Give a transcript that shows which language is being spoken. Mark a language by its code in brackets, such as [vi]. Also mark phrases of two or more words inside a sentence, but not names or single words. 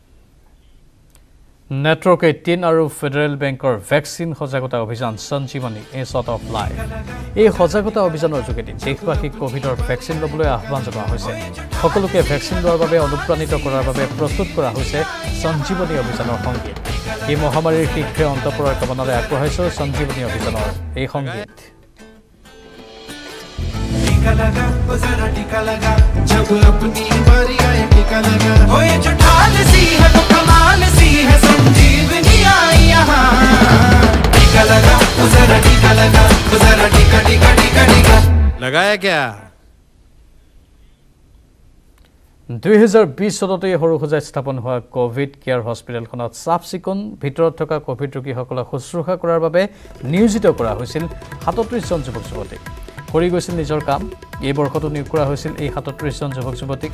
[as] নেটৱৰ্ক 18 আৰু ফেডাৰেল বেংকৰ ভেকচিন সজাগতা অভিযান সঞ্জীৱনী এ শ্বট অফ লাইফ। এই সজাগতা অভিযানৰ যোগেদি দেশবাসীক কোভিডৰ ভেকচিন ল'বলৈ আহ্বান জনোৱা হৈছে। সকলোকে ভেকচিন লোৱাৰ বাবে অনুপ্ৰাণিত কৰাৰ বাবে প্ৰস্তুত কৰা হৈছে সঞ্জীৱনী অভিযানৰ সংগীত। এই মহামাৰীৰ শীঘ্ৰে অন্ত পৰাৰ কামনাৰে আগবঢ়াইছোঁ সঞ্জীৱনী অভিযানৰ এই সংগীত। [hi] टीका लगा वो जरा टीका लगा, जब अपनी बारी आए टीका लगा, हो ये जो ढाल सी है वो कमाल सी है, संजीवनी आई यहाँ। टीका लगा वो जरा टीका लगा, वो जरा टीका टीका टीका टीका लगाया क्या? [as] 2020 চনতে সৰুসজাইত স্থাপন হোৱা কোভিড কেয়াৰ হস্পিটেলখনত চাফ চিকুণ ভিতৰত থকা কোভিড ৰোগীসকলক শুশ্ৰূষা কৰাৰ বাবে নিয়োজিত কৰা হৈছিল 37জন যুৱক যুৱতীক। কৰি গৈছিল নিজৰ কাম। এই বৰ্ষতো নিয়োগ কৰা হৈছিল এই 37জন যুৱক যুৱতীক।